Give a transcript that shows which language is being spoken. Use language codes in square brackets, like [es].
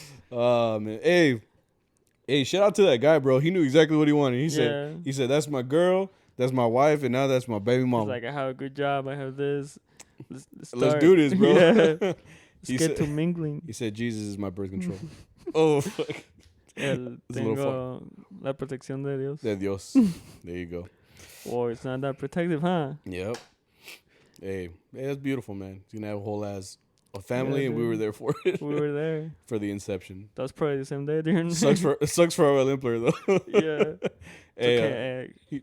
[en] Oh man. Hey, Hey, shout out to that guy, bro. He knew exactly what he wanted. He said, that's my girl, that's my wife, and now that's my baby mama. He's like, I have a good job. I have this. Let's do this, bro. Yeah. Let's get to mingling. He said, Jesus is my birth control. Oh, fuck. [es] Tengo la protección de Dios. De Dios. [en] There you go. Oh, it's not that protective, huh? Yep. Hey, that's beautiful, man. He's going to have a whole ass a family, and we were there for it. We were there. For the inception. That was probably the same day, dude. It sucks for our employer, though. Yeah. Hey, okay.